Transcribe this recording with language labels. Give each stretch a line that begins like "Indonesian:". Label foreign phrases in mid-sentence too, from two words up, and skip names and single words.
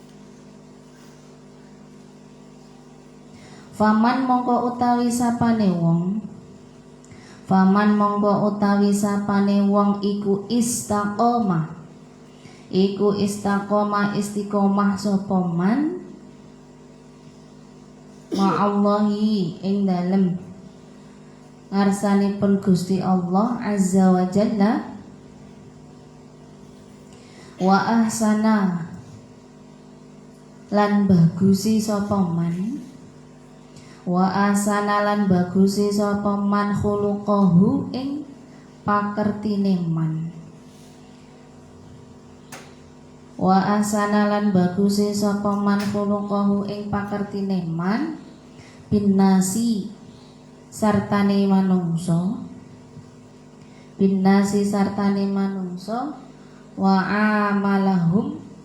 Javanese: Faman mongko utawi sapane wong iku istiqomah sapa man ma'allahi ing dalem ngarsanipun Gusti Allah
Arabic: عز وجل وأحسن
Javanese: lan bagusi sapa man,
Arabic: وأحسن
Javanese: lan bagusi sapa man khuluqahu ing pakertine man,
Arabic: وأحسن
Javanese: lan bagusi sapa man khuluqahu ing pakertine man, binnasi sartane manungsa, binnasi sartane manungsa,
Arabic: وأعمالهم